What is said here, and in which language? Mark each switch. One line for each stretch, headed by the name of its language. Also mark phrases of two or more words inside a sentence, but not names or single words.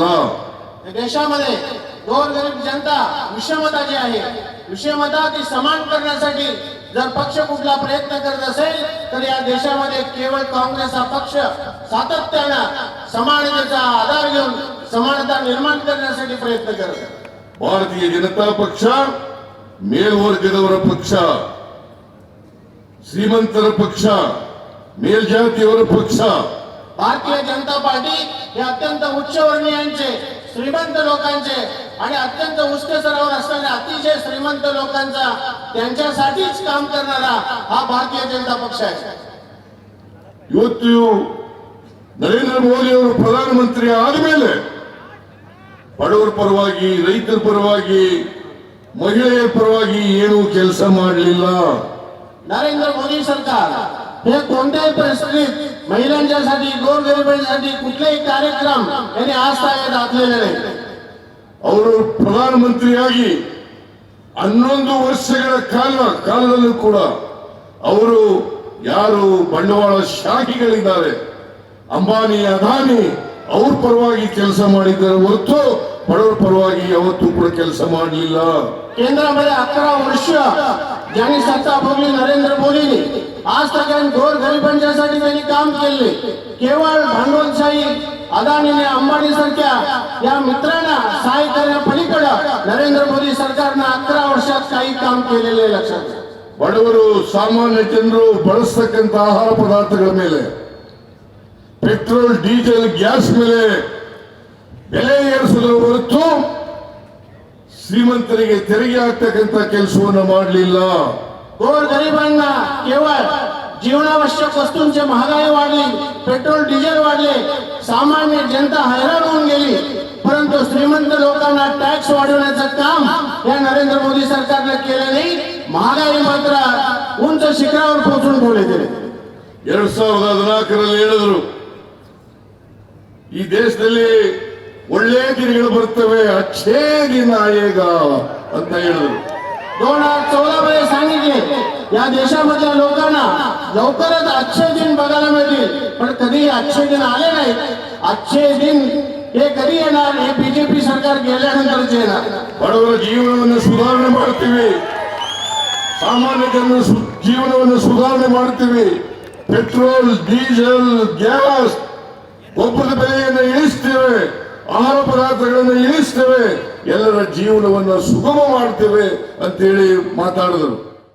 Marathi: देशामध्ये गोरगरीब जनता विषमता जी आहे, विषमता ती समान करण्यासाठी जर पक्ष कुठला प्रयत्न करत असेल तर या देशामध्ये केवळ काँग्रेस हा पक्ष सातत्यानं समानतेचा आधार घेऊन समानता निर्माण करण्यासाठी प्रयत्न करत आहे.
Kannada: ಭಾರತೀಯ ಜನತಾ ಪಕ್ಷ ಮೇಲ್ವರ್ಗದವರ ಪಕ್ಷ, ಶ್ರೀಮಂತರ ಪಕ್ಷ, ಮೇಲ್ಜಾತಿಯವರ ಪಕ್ಷ.
Marathi: भारतीय जनता पार्टी हे अत्यंत उच्चवर्णीयांचे, श्रीमंत लोकांचे आणि अत्यंत उच्च स्तरावर असणाऱ्या अतिशय श्रीमंत लोकांचा त्यांच्यासाठीच काम करणारा हा भारतीय जनता पक्ष आहे.
Kannada: ಇವತ್ತು ನರೇಂದ್ರ ಮೋದಿ ಅವರು ಪ್ರಧಾನಮಂತ್ರಿ ಆದಮೇಲೆ ಬಡವರ ಪರವಾಗಿ, ರೈತರ ಪರವಾಗಿ, ಮಹಿಳೆಯರ ಪರವಾಗಿ ಏನೂ ಕೆಲಸ ಮಾಡಲಿಲ್ಲ.
Marathi: नरेंद्र मोदी सरकार हे कोणत्याही परिस्थितीत महिलांच्यासाठी, गोरगरिबांसाठी कुठलेही कार्यक्रम यांनी आजतागायत आखलेले नाही.
Kannada: ಅವರು ಪ್ರಧಾನಮಂತ್ರಿಯಾಗಿ 11 ವರ್ಷಗಳ ಕಾಲದಲ್ಲೂ ಕೂಡ ಅವರು ಯಾರು ಬಂಡವಾಳ ಶಾಹಿಗಳಿದ್ದಾರೆ, ಅಂಬಾನಿ, ಅದಾನಿ, ಅವ್ರ ಪರವಾಗಿ ಕೆಲಸ ಮಾಡಿದ್ದಾರೆ ಹೊರತು ಬಡವರ ಪರವಾಗಿ ಯಾವತ್ತೂ ಕೂಡ ಕೆಲಸ ಮಾಡಲಿಲ್ಲ.
Marathi: केंद्रामध्ये 11 वर्ष ज्यांनी सत्ता भोगली नरेंद्र मोदींनी,
Hindi: आज तक
Marathi: गोरगरिबांच्यासाठी त्यांनी काम केले. केवळ भांडवलशाही अदानीने, अंबानी सारख्या या मित्रांना सहाय्य करण्यापलीकडे नरेंद्र मोदी सरकारनं 11 वर्षात काही काम केलेले लक्षात घ्या.
Kannada: ಬಡವರು, ಸಾಮಾನ್ಯ ಜನರು ಬಳಸತಕ್ಕಂಥ ಆಹಾರ ಪದಾರ್ಥಗಳ ಮೇಲೆ, ಪೆಟ್ರೋಲ್, ಡೀಸೆಲ್, ಗ್ಯಾಸ್ ಮೇಲೆ ಬೆಲೆ ಏರಿಸಿದ್ರ ಹೊರತು ಶ್ರೀಮಂತರಿಗೆ ತೆರಿಗೆ ಹಾಕ್ತಕ್ಕಂಥ ಕೆಲಸವನ್ನ ಮಾಡಲಿಲ್ಲ.
Marathi: गोरगरिबांना केवळ जीवनावश्यक वस्तूंची महागाई वाढली, पेट्रोल डिझेल वाढले, सामान्य जनता हैराण होऊन गेली, परंतु श्रीमंत लोकांना टॅक्स वाढवण्याचं काम या नरेंद्र मोदी सरकारने केलं नाही. महागाई मात्र उंच शिखरावर पोहोचून ठेवले गेले.
Kannada: 2014ರಲ್ಲಿ ಹೇಳಿದ್ರು ಈ ದೇಶದಲ್ಲಿ ಒಳ್ಳೆ ದಿನಗಳು ಬರ್ತವೆ,
Hindi: अच्छे दिन आएगा
Kannada: ಅಂತ ಹೇಳಿದ್ರು.
Marathi: 2014 मध्ये सांगितले या देशामधल्या लोकांना लवकरच
Hindi: अच्छे दिन
Marathi: बघायला मिळतील, पण कधी
Hindi: अच्छे दिन
Marathi: आले नाही.
Hindi: अच्छे दिन
Marathi: हे कधी येणार? हे बीजेपी सरकार गेल्यानंतरच येणार.
Kannada: ಬಡವರ ಜೀವನವನ್ನು ಸುಧಾರಣೆ ಮಾಡ್ತೀವಿ, ಸಾಮಾನ್ಯ ಜನರ ಜೀವನವನ್ನು ಸುಧಾರಣೆ ಮಾಡ್ತೀವಿ, ಪೆಟ್ರೋಲ್, ಡೀಸೆಲ್, ಗ್ಯಾಸ್, ಗೊಬ್ಬರದ ಬೆಲೆಯನ್ನು ಇಳಿಸ್ತೇವೆ, ಆಹಾರ ಪದಾರ್ಥಗಳನ್ನು ಇಳಿಸ್ತೇವೆ, ಎಲ್ಲರ ಜೀವನವನ್ನು ಸುಗಮ ಮಾಡ್ತೇವೆ ಅಂತೇಳಿ ಮಾತಾಡಿದರು.